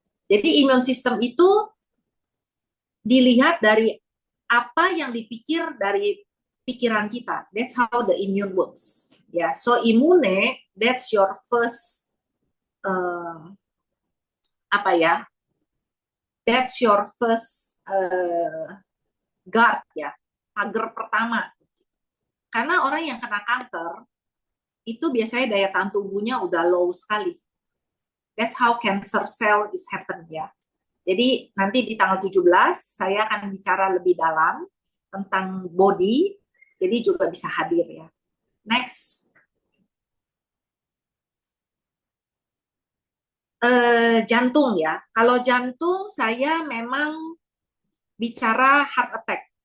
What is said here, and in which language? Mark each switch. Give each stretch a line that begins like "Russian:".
Indonesian: Jadi immune system itu dilihat dari apa yang dipikir dari pikiran kita.
English: That's how the immune works. Ya, yeah. So immune, that's your first
Indonesian: apa ya?
English: That's your first guard ya,
Indonesian: pagar pertama. Karena orang yang kena kanker itu biasanya daya tahan tubuhnya udah low sekali.
English: That's how cancer cell is happen ya.
Indonesian: Jadi nanti di tanggal 17 saya akan bicara lebih dalam tentang body, jadi juga bisa hadir ya. Next. Jantung ya. Kalau jantung saya memang bicara heart attack.